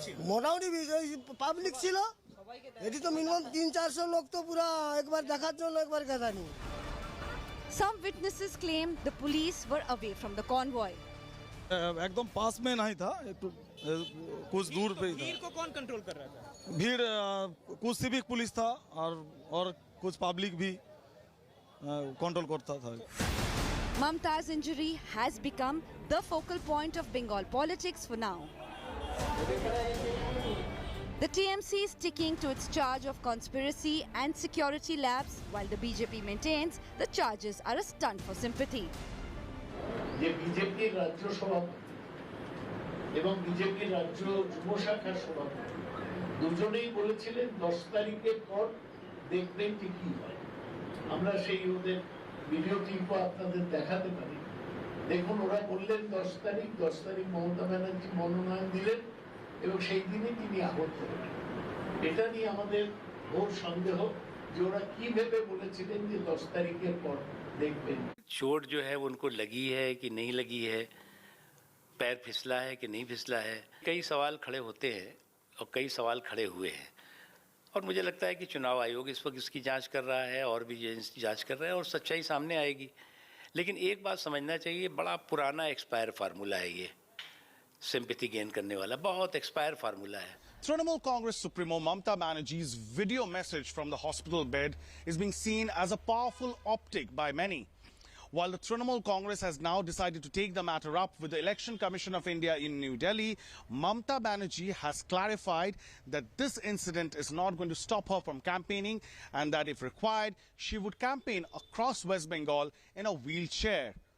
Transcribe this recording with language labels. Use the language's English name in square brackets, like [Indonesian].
[Bangla] মোটামুটি পাবলিক ছিল এটি তো মিনিমাম 300-400 লোক তো পুরো একবার দেখার জন্য একবার গাদা নিয়ে [English] Some witnesses claim the police were away from the convoy. [Hindi] एकदम पास में नहीं था कुछ दूर पे ही था। भीड़ को कौन कंट्रोल कर रहा था? भीड़ कुछ सिविक पुलिस था और कुछ पब्लिक भी कंट्रोल करता था। [English] Mamata's injury has become the focal point of Bengal politics for now. The TMC is sticking to its charge of conspiracy and security lapse, while the BJP maintains the charges are a stunt for sympathy. [Bangla] যে বিজেপির রাজ্য সভাপতি এবং বিজেপির রাজ্য যুব শাখার সভাপতি দুজনেই বলেছিলেন 10 তারিখের পর দেখবেন যে কি হয় আমরা সেই ওদের ভিডিও ক্লিপও আপনাদের দেখাতে পারি দেখুন ওরা বললেন 10 তারিখ মমতা ব্যানার্জি মনোনয়ন দিলেন এবং সেই দিনই তিনি আহত হলেন এটা নিয়ে আমাদের ঘোর সন্দেহ যে ওরা কি ভেবে বলেছিলেন যে 10 তারিখের পর দেখবেন [Hindi] चोट जो है उनको लगी है कि नहीं लगी है पैर फिसला है कि नहीं फिसला है कई सवाल खड़े होते हैं और कई सवाल खड़े हुए हैं और मुझे लगता है कि चुनाव आयोग इस वक्त इसकी जांच कर रहा है और भी जांच कर रहा है और सच्चाई सामने आएगी लेकिन एक बात समझना चाहिए बड़ा पुराना एक्सपायर फार्मूला है ये सिंपैथी गेन करने वाला बहुत एक्सपायर फार्मूला है [English] Trinamool Congress Supremo Mamata Banerjee's video message from the hospital bed is being seen as a powerful optic by many. While the Trinamool Congress has now decided to take the matter up with the Election Commission of India in New Delhi, Mamata Banerjee has clarified that this incident is not going to stop her from campaigning and that if required, she would campaign across West Bengal in a wheelchair.